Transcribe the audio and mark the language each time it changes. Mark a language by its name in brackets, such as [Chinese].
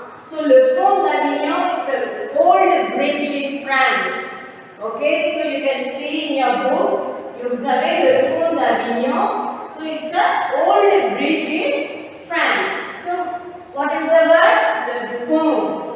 [English] So le pont d'Avignon is an old bridge in France. Okay, so you can see in your book. [French] Vous avez le pont d'Avignon. [English] So it's an old bridge in France. So what is the word? Le pont.